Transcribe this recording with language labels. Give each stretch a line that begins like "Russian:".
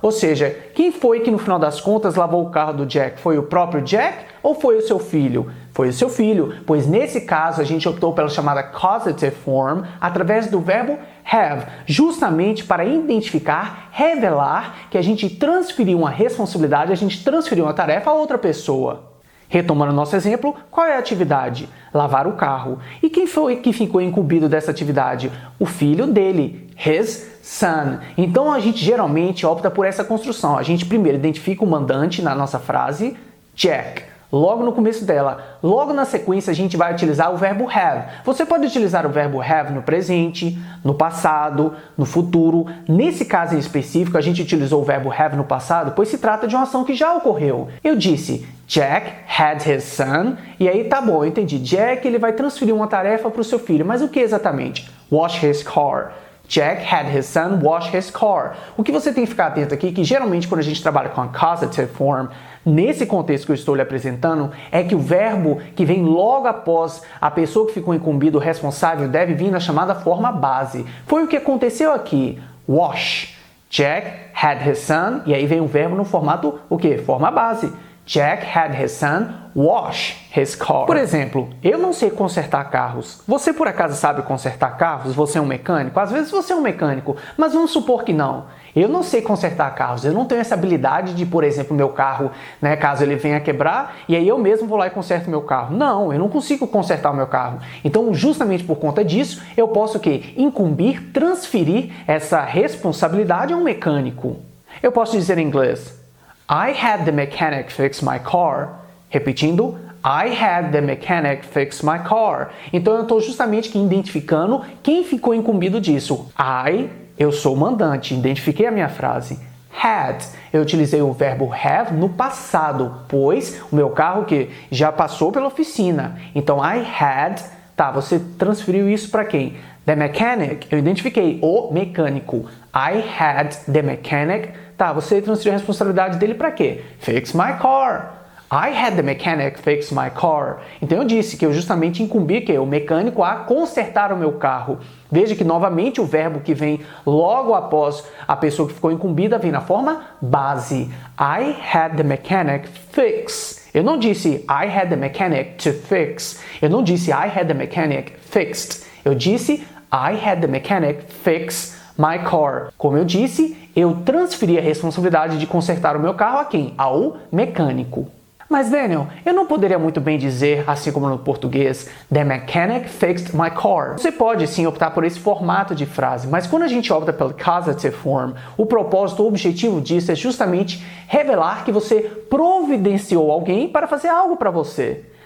Portuguese: Ou seja, quem foi que no final das contas lavou o carro do Jack? Foi o próprio Jack ou foi o seu filho? Foi o seu filho, pois nesse caso a gente optou pela chamada causative form através do verbo have, justamente para identificar, revelar que a gente transferiu uma responsabilidade, a gente transferiu uma tarefa a outra pessoa. Retomando nosso exemplo, qual é a atividade? Lavar o carro. E quem foi que ficou incumbido dessa atividade? O filho dele,
English: his son.
Portuguese: Então a gente geralmente opta por essa construção. A gente primeiro identifica o mandante na nossa frase, Jack. Logo no começo dela. Logo na sequência a gente vai utilizar o verbo have. Você pode utilizar o verbo have no presente, no passado, no futuro. Nesse caso em específico, a gente utilizou o verbo have no passado, pois se trata de uma ação que já ocorreu. Eu disse
English: Jack had his son,
Portuguese: e aí tá bom, eu entendi. Jack, ele vai transferir uma tarefa para o seu filho, mas o que exatamente?
English: Wash his car. Jack had his son wash his car.
Portuguese: O que você tem que ficar atento aqui, que geralmente quando a gente trabalha com a causative form, nesse contexto que eu estou lhe apresentando, é que o verbo que vem logo após a pessoa que ficou incumbido, o responsável, deve vir na chamada forma base. Foi o que aconteceu aqui.
English: Wash. Jack had his son,
Portuguese: e aí vem o verbo no formato, o quê? Forma base.
English: Jack had his son wash his car.
Portuguese: Por exemplo, eu não sei consertar carros. Você por acaso sabe consertar carros? Você é um mecânico? Às vezes você é um mecânico, mas vamos supor que não. Eu não sei consertar carros. Eu não tenho essa habilidade de, por exemplo, meu carro, caso ele venha a quebrar, e aí eu mesmo vou lá e conserto meu carro. Não, eu não consigo consertar o meu carro. Então, justamente por conta disso, eu posso o quê? Incumbir, transferir essa responsabilidade a um mecânico. Eu posso dizer em inglês:
English: I had the mechanic fix my car.
Portuguese: Repetindo,
English: I had the mechanic fix my car.
Portuguese: Então eu estou justamente aqui identificando quem ficou incumbido disso. Eu sou o mandante, identifiquei a minha frase. Had, eu utilizei o verbo have no passado, pois o meu carro que já passou pela oficina. Então
English: I had,
Portuguese: você transferiu isso para quem?
English: The mechanic,
Portuguese: eu identifiquei o mecânico.
English: I had the mechanic,
Portuguese: você transferiu a responsabilidade dele para quê?
English: Fix my car. I had the mechanic fix my car.
Portuguese: Então eu disse que eu justamente incumbi o mecânico a consertar o meu carro. Veja que novamente o verbo que vem logo após a pessoa que ficou incumbida vem na forma base.
English: I had the mechanic fix.
Portuguese: Eu não disse
English: I had the mechanic to fix. Eu não disse I had the mechanic fixed.
Portuguese: Eu disse
English: I had the mechanic fix my car.
Portuguese: Como eu disse, eu transferi a responsabilidade de consertar o meu carro a quem? Ao mecânico. Mas, Daniel, eu não poderia muito bem dizer, assim como no português,
English: the mechanic fixed my car.
Portuguese: Você pode sim optar por esse formato de frase, mas quando a gente opta pelo causative form, o propósito, o objetivo disso é justamente revelar que você providenciou alguém para fazer algo para você.